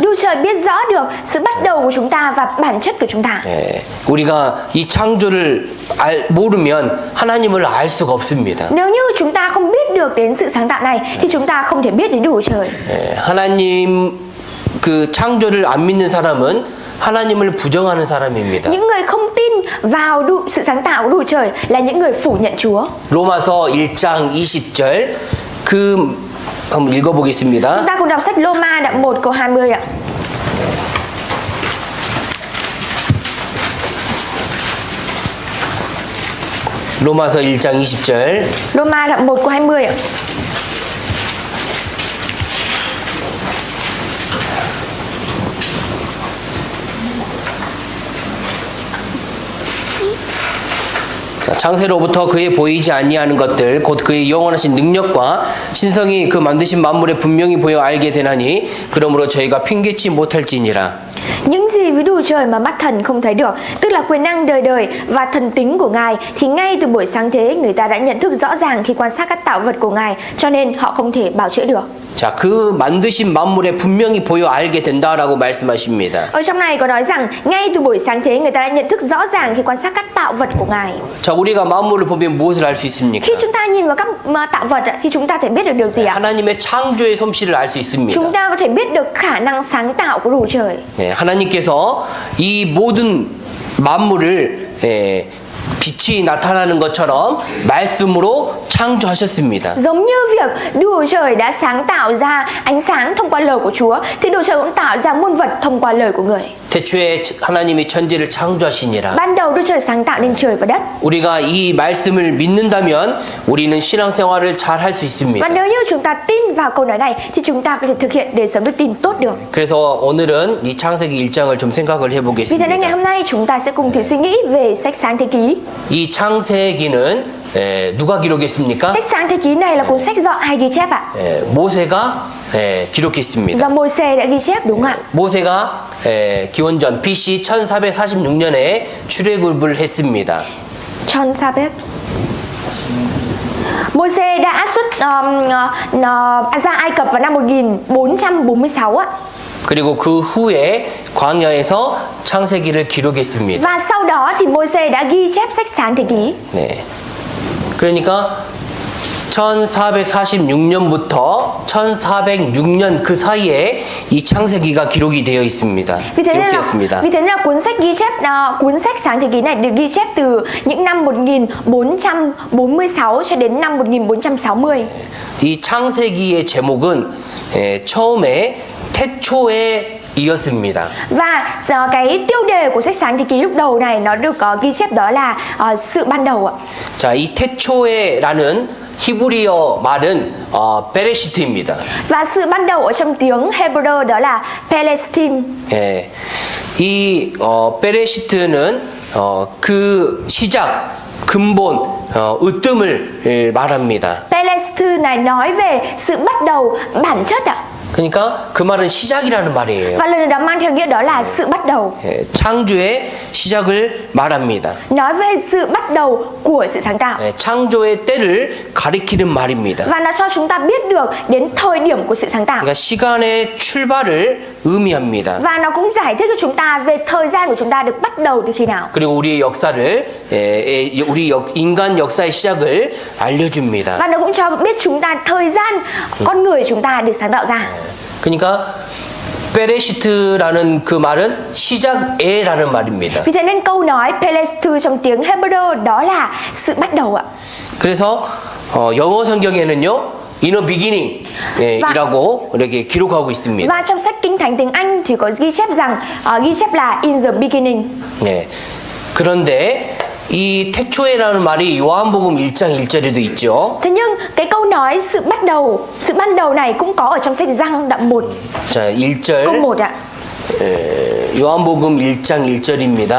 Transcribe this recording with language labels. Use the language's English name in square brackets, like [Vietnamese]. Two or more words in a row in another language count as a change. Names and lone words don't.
[Vietnamese] Đức Trời biết rõ được sự bắt đầu của chúng ta và bản chất của chúng ta. [Korean] 예, 우리가 이 창조를 모르면 하나님을 알 수가 없습니다. [Vietnamese] Nếu như chúng ta không biết được đến sự sáng tạo này thì chúng ta không thể biết đến Đức Trời. [Korean] 예, 하나님 그 창조를 안 믿는 사람은 하나님을 부정하는 사람입니다. [Vietnamese] Những người không tin vào sự sáng tạo của Đức Trời là những người phủ nhận Chúa. [Korean] 로마서 1장 20절 한번 읽어보겠습니다. [Vietnamese] Chúng ta cùng đọc sách Roma đoạn 1 câu 20 ạ. [Korean] 로마서 1장 20절. [Vietnamese] Roma đoạn 1 câu 20 ạ. [Korean] 창세로부터 그의 보이지 아니하는 것들 곧 그의 영원하신 능력과 신성이 그 만드신 만물에 분명히 보여 알게 되나니 그러므로 저희가 핑계치 못할지니라. [Vietnamese] Những gì với Đức Trời mà mắt thần không thấy được, tức là quyền năng đời đời và thần tính của Ngài, thì ngay từ buổi sáng thế người ta đã nhận thức rõ ràng khi quan sát các tạo vật của Ngài, cho nên họ không thể bào chữa được. [Korean] 자, 그 만드신 만물에 분명히 보여 알게 된다라고 말씀하십니다. [Vietnamese] Ở trong này có nói rằng ngay từ buổi sáng thế người ta đã nhận thức rõ ràng khi quan sát các tạo vật của Ngài. [Korean] 자, 우리가 만물을 보면 무엇을 알 수 있습니까? [Vietnamese] Khi chúng ta nhìn vào các tạo vật thì chúng ta thể biết được điều gì ạ? [Korean] 하나님의 창조의 솜씨를 알 수 있습니다. [Vietnamese] Chúng ta có thể biết được khả năng sáng tạo của đủ trời. [Korean] 예, 하나님께서 이 모든 만물을 빛이 나타나는 것처럼 말씀으로 창조하셨습니다. [Vietnamese] Giống như việc Đức Chúa Trời đã sáng tạo ra ánh sáng thông qua lời của Chúa, thì Đức Chúa Trời cũng tạo ra muôn vật thông qua lời của người. [Korean] 태초에 하나님이 천지를 창조하시니라. [Vietnamese] Ban đầu Đức Chúa Trời sáng tạo nên trời và đất. [Korean] 우리가 이 말씀을 믿는다면 우리는 신앙생활을 잘 할 수 있습니다. [Vietnamese] Và nếu như chúng ta tin vào câu nói này thì chúng ta có thể thực hiện đời sống đức tin tốt được. [Korean] 그래서 오늘은 이 창세기 1장을 좀 생각을 [Vietnamese] Vì thế nên ngày [Korean] 해보겠습니다. [Vietnamese] hôm nay chúng ta sẽ cùng thử suy nghĩ về sách Sáng Thế Ký. [Korean] 이 창세기는 누가 기록했습니까? [Vietnamese] Sách Sáng Thế Ký này là cuốn sách do ai ghi chép ạ? [Korean] 모세가 기록했습니다. [Vietnamese] Do Môi-se đã ghi chép, đúng không ạ? [Korean] 모세가 기원전 BC 1446년에 출애굽을 했습니다. 1400. [Vietnamese] Môi-se đã xuất ra Ai Cập vào năm 1446 ạ. [Korean] 그리고 그 후에 광야에서 창세기를 기록했습니다. [Vietnamese] Và sau đó thì Môi-se đã ghi chép sách Sáng Thế Ký. [Korean] 네. 그러니까 1446년부터 1406년 그 사이에 이 창세기가 기록이 되어 있습니다. [Vietnamese] Vì thế [Korean] 기록되었습니다. [Vietnamese] nên là cuốn sách ghi chép cuốn sách Sáng Thế Ký này được ghi chép từ những năm 1446 cho đến năm 1460. [Korean] 이 창세기의 제목은 처음에 태초에 이었습니다. [Vietnamese] Và cái tiêu đề của sách Sáng Thế Ký lúc đầu này nó được ghi chép đó là sự ban đầu ạ. [Korean] 자, 이 태초에라는 히브리어 말은 베레시트입니다. [Vietnamese] Và sự ban đầu ở trong tiếng Hebrew đó là Pelestim. [Korean] 예, 이 베레시트는 그 시작, 근본, 으뜸을 말합니다. [Vietnamese] Pelestim này nói về sự bắt đầu, bản chất ạ. [Korean] 그러니까 그 말은 시작이라는 말이에요. [Vietnamese] Và lời đó mang theo nghĩa đó là sự bắt đầu. [Korean] 창조의 시작을 말합니다. [Vietnamese] Nói về sự bắt đầu của sự sáng tạo. [Korean] 창조의 때를 가리키는 말입니다. [Vietnamese] Và nó cho chúng ta biết được đến thời điểm của sự sáng tạo. [Korean] 그러니까 시간의 출발을 의미합니다. [Vietnamese] Và nó cũng giải thích cho chúng ta về thời gian của chúng ta được bắt đầu từ khi nào. [Korean] 그리고 우리의 역사를 우리 인간 역사의 시작을 알려줍니다. [Vietnamese] Và nó cũng cho biết chúng ta thời gian con người chúng ta được sáng tạo ra. [Korean] 그러니까 베레시트라는 그 말은 시작에라는 말입니다. [Vietnamese] Vì thế nên câu nói Pelestim trong tiếng Hebrew đó là sự bắt đầu ạ. [Korean] 그래서 영어 성경에는요, [English] in the beginning [Korean] 이라고 이렇게 기록하고 있습니다. [Vietnamese] Và trong sách Kinh Thánh tiếng Anh thì có ghi chép rằng ghi chép là [English] in the beginning. [Korean] 네. 그런데 이 태초에라는 말이 요한복음 1장 1절에도 있죠. [Vietnamese] Thế nhưng cái câu nói sự ban đầu này cũng có ở trong sách Giăng đoạn 1 [Korean] 자, [Vietnamese] câu [Korean] 1절 [Vietnamese] 1 ạ. [Korean] 요한복음 1장 1절입니다.